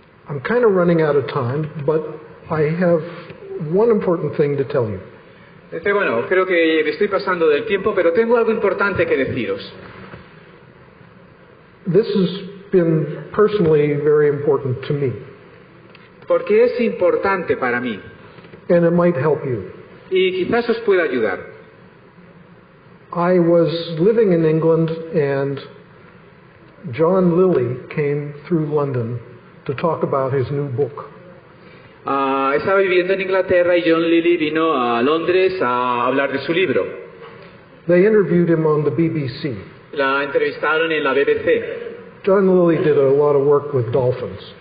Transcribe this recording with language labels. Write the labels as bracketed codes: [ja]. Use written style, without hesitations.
[en] I'm kind of running out of time, but I have one important thing to tell you. [es] Bueno, creo que me estoy pasando del tiempo, pero tengo algo importante que deciros. [en] This has been personally very important to me, [es] Porque es importante para mí. [en] and it might help you. [es] Y quizás os pueda ayudar. [en] I was living in England, and John Lilly came through London to talk about his new book. [es] Estaba viviendo en Inglaterra y John Lilly vino a Londres a hablar de su libro. [en] They interviewed him on the BBC. [es] La entrevistaron en la BBC. [en] John Lilly did a lot of work with dolphins.